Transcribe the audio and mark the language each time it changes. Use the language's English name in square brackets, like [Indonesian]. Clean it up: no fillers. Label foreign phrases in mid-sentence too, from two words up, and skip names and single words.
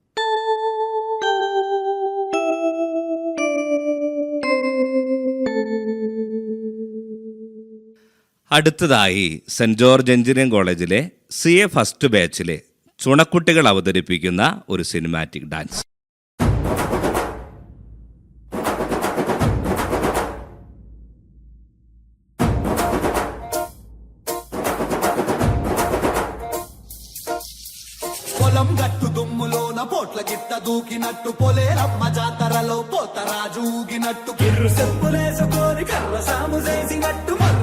[Malayalam] അടുത്തതായി സെൻറ് ജോർജ് എഞ്ചിനീയറിംഗ് കോളേജിലെ CA ഫസ്റ്റ് ബാച്ചിലെ ചുണക്കുട്ടികൾ അവതരിപ്പിക്കുന്ന ഒരു [English] cinematic dance. [Telugu] పొలం గట్టు దుమ్ములోన పోట్ల గిట్ట దూకినట్టు పొలేరమ్మ జాతరలో పోతరాజు ఊగినట్టు కిర్రు చెప్పులేసుకొని కర్ర సాము చేసినట్టు మర్రి